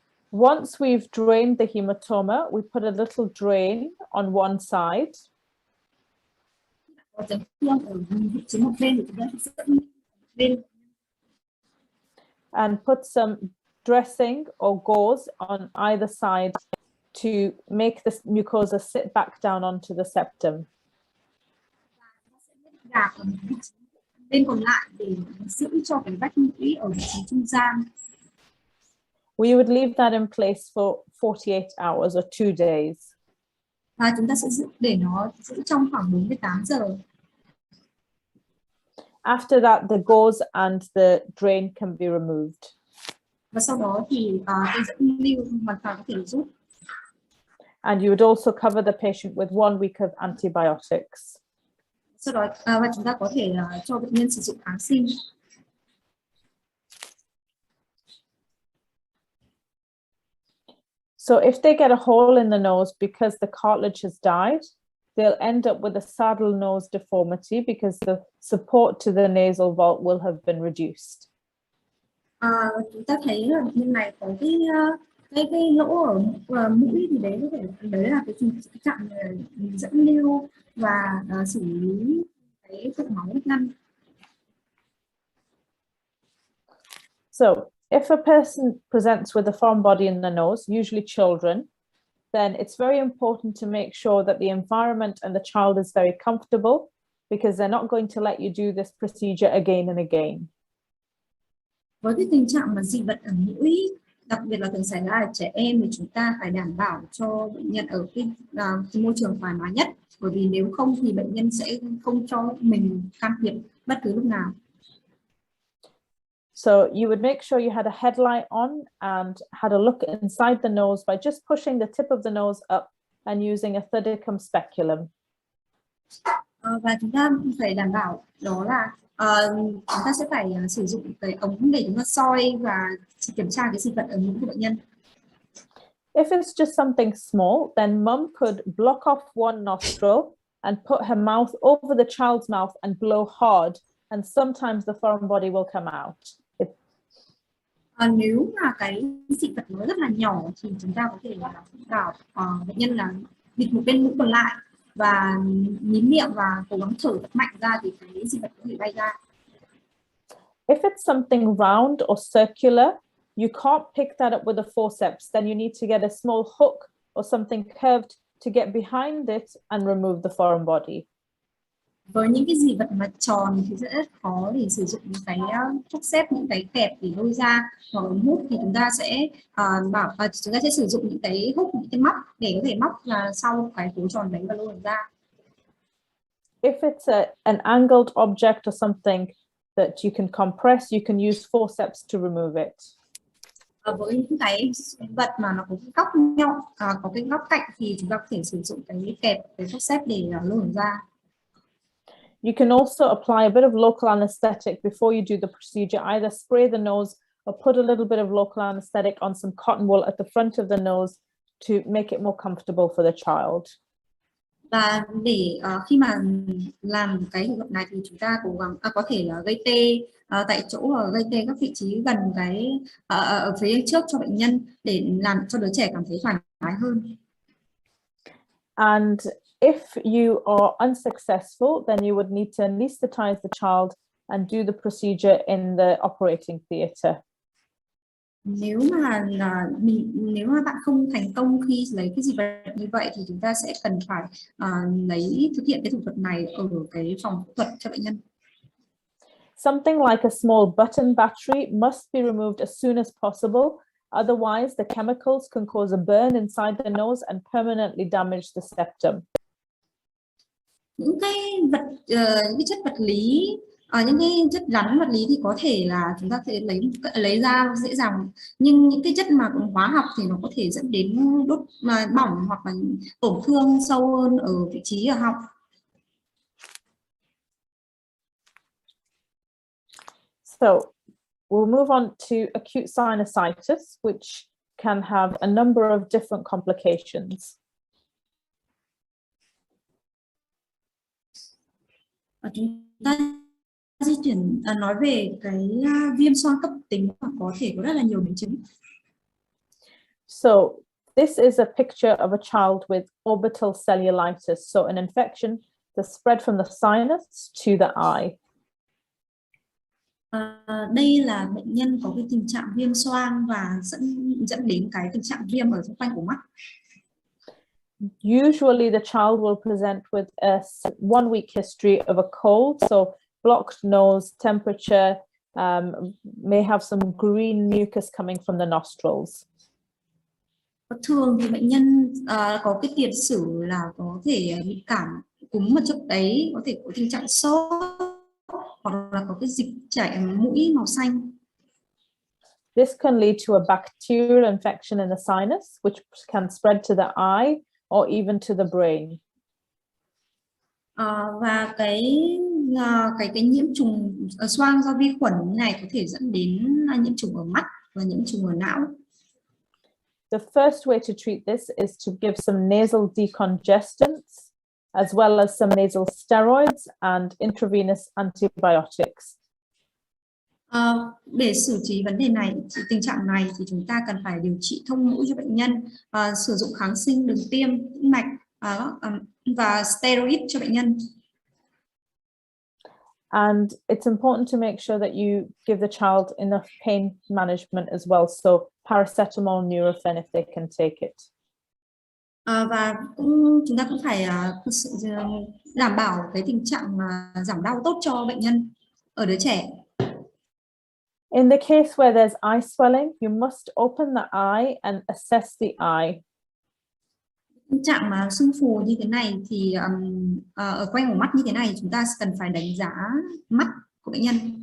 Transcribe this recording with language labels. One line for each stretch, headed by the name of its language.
English: Once we've drained the hematoma, we put a little drain on one side.
Vietnamese: Có chấn thương ở vị trí một bên thì chúng ta sẽ dẫn bên
English: And put some dressing or gauze on either side to make the mucosa sit back down onto the septum.
Vietnamese: gạt ở vị trí bên còn lại để giữ cho cái vách mũi ở vị trí trung gian.
English: We would leave that in place for 48 hours or 2 days.
Vietnamese: Và chúng ta sẽ để nó giữ trong khoảng 48 giờ.
English: After that, the gauze and the drain can be removed.
Vietnamese: Và sau đó thì cái dẫn lưu hoàn toàn có thể rút.
English: And you would also cover the patient with 1 week of antibiotics.
Vietnamese: Sau đó và chúng ta có thể cho bệnh nhân sử dụng kháng sinh.
English: So if they get a hole in the nose because the cartilage has died, they'll end up with a saddle nose deformity because the support to the nasal vault will have been reduced.
Vietnamese: Chúng ta thấy là bệnh nhân này có cái lỗ ở mũi thì đấy có thể đấy là cái tình trạng dẫn lưu và xử lý cái cục máu ngăn.
English: So if a person presents with a foreign body in the nose, usually children, then it's very important to make sure that the environment and the child is very comfortable because they're not going to let you do this procedure again and again.
Vietnamese: Với cái tình trạng mà dị vật ở mũi, đặc biệt là thường xảy ra ở trẻ em thì chúng ta phải đảm bảo cho bệnh nhân ở cái môi trường thoải mái nhất, bởi vì nếu không thì bệnh nhân sẽ không cho mình can thiệp bất cứ lúc nào.
English: So you would make sure you had a headlight on and had a look inside the nose by just pushing the tip of the nose up and using a thydicum speculum.
Vietnamese: Và chúng ta phải đảm bảo đó là chúng ta sẽ phải sử dụng cái ống để chúng ta soi và kiểm tra cái dị vật ở mũi của bệnh nhân.
English: If it's just something small, then mum could block off one nostril and put her mouth over the child's mouth and blow hard, and sometimes the foreign body will come out.
Vietnamese: Nếu mà cái dị vật nó rất là nhỏ thì chúng ta có thể bảo bệnh nhân là bịt một bên mũi còn lại và mím miệng và cố gắng thở thật mạnh ra thì cái dị vật có thể bay ra.
English: If it's something round or circular, you can't pick that up with a forceps, then you need to get a small hook or something curved to get behind it and remove the foreign body.
Vietnamese: Với những cái dị vật mà tròn thì rất khó để sử dụng những cái thuốc xếp, những cái kẹp để lôi ra, hoặc ống hút thì chúng ta sẽ chúng ta sẽ sử dụng những cái hút, những cái móc để có thể móc sau cái khối tròn đấy và lôi ra.
English: If it's an angled object or something that you can compress, you can use forceps to remove it.
Vietnamese: Với những cái vật mà nó có cái góc nhọn, có cái góc cạnh thì chúng ta có thể sử dụng cái kẹp, cái thuốc xếp để lôi ra.
English: You can also apply a bit of local anesthetic before you do the procedure, either spray the nose or put a little bit of local anesthetic on some cotton wool at the front of the nose to make it more comfortable for the child.
Vietnamese: Và để khi mà làm cái trường hợp này thì chúng ta cố gắng có thể là gây tê tại chỗ, gây tê các vị trí gần cái ở phía trước cho bệnh nhân để làm cho đứa trẻ cảm thấy thoải mái hơn.
English: And if you are unsuccessful, then you would need to anesthetize the child and do the procedure in the operating theatre.
Vietnamese: Nếu mà bạn không thành công khi lấy cái dị vật như vậy thì chúng ta sẽ cần phải thực hiện cái thủ thuật này ở cái phòng phẫu thuật cho bệnh nhân.
English: Something like a small button battery must be removed as soon as possible. Otherwise, the chemicals can cause a burn inside the nose and permanently damage the septum.
Vietnamese: Những cái chất vật lý, những cái chất rắn vật lý thì có thể là chúng ta sẽ lấy ra dễ dàng, nhưng những cái chất mà hóa học thì nó có thể dẫn đến đốt bỏng hoặc là tổn thương sâu hơn ở vị trí ở họng.
English: So We'll move on to acute sinusitis, which can have a number of different complications.
Vietnamese: Chúng ta di chuyển nói về cái viêm xoang cấp tính và có thể có rất là nhiều biến chứng.
English: So this is a picture of a child with orbital cellulitis, so an infection that spread from the sinus to the eye.
Vietnamese: Đây là bệnh nhân có cái tình trạng viêm xoang và dẫn đến cái tình trạng viêm ở xung quanh của mắt.
English: Usually the child will present with a 1 week history of a cold, so blocked nose, temperature, may have some green mucus coming from the nostrils.
Vietnamese: Thường thì bệnh nhân có cái tiền sử là có thể bị cảm cúm ở trước đấy, có thể có tình trạng sốt hoặc là có cái dịch chảy mũi màu xanh.
English: This can lead to a bacterial infection in the sinus, which can spread to the eye or even to the brain.
Vietnamese: Và cái nhiễm trùng xoang do vi khuẩn này có thể dẫn đến nhiễm trùng ở mắt và nhiễm trùng ở não.
English: The first way to treat this is to give some nasal decongestants, as well as some nasal steroids and intravenous antibiotics.
Vietnamese: Để xử trí vấn đề này, tình trạng này thì chúng ta cần phải điều trị thông mũi cho bệnh nhân, sử dụng kháng sinh đường tiêm tĩnh mạch và steroid cho bệnh nhân.
English: And it's important to make sure that you give the child enough pain management as well, so paracetamol, Nurofen if they can take it.
Vietnamese: Và chúng ta cũng phải đảm bảo cái tình trạng giảm đau tốt cho bệnh nhân ở đứa trẻ.
English: In the case where there's eye swelling, you must open the eye and assess the eye.
Vietnamese: Tình trạng mà sưng phù như thế này thì ở quanh ổ mắt như thế này chúng ta cần phải đánh giá mắt của bệnh nhân.